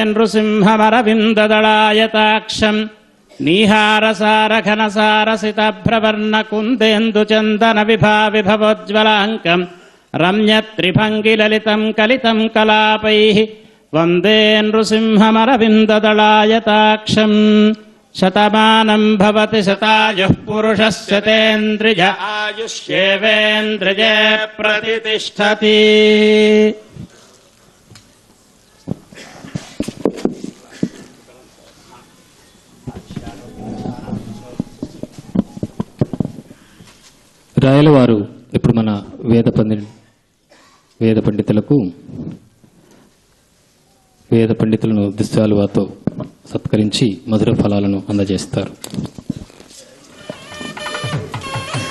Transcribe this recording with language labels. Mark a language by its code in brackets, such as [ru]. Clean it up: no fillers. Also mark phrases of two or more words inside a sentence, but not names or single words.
[sa] नृसिंहमरविन्ददलायताक्षम् नीहारसारघनसारसितभ्रवर्णकुन्देन्दुचन्दनविभाविभवोज्ज्वलाङ्कम् रम्यत्रिभङ्गिललितम् कलितम् कलापैः वन्दे नृसिंहमरविन्ददलायताक्षम् शतमानम् भवति शतायुः पुरुषस्य तेन्द्रिय आयुष्येवेन्द्रिये प्रतितिष्ठति। [te] రాయల వారు ఇప్పుడు మన వేద పండితులను దుశ్శాలువాతో సత్కరించి మధుర ఫలాలను అందజేస్తారు.